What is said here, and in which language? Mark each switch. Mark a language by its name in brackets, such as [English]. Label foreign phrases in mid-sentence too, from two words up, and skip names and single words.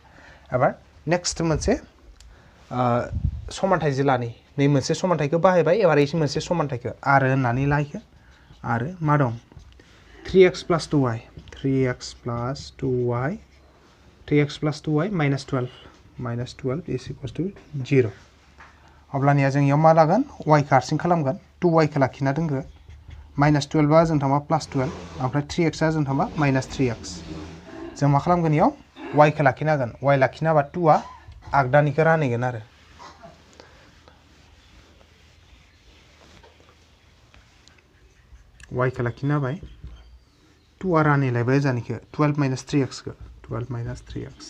[Bodo] एबार नेक्स्ट मोनसे समानथाय जिलानि नै मोनसे समानथायखौ बाहायबाय, एबार इसे मोनसे समानथायखौ आरो होननानै ला इखो। आरो मा दं? [English] 3x plus 2y 3x plus 2y 3x plus 2y minus 12 is equals to 0. [Bodo] अब्लानिया जों इयाव मा लागोन? y खौ हारसिं खालामगोन, 2y खौ लाखिना दोनगोन। माइनास 12 आ जों थांबा प्लास 12, ओमफ्राय 3x आ जों थांबा माइनास 3x। जों मा खालामगोन इयाव? y खौ लाखिना होगोन। y लाखिना होबा 2 आ आगदानिखौ रानहैगोन आरो। y खौ लाखिना होबाय, 2 आ रानहैलायबाय ओजानिखौ 12 माइनास 3x खौ 12 माइनास 3x।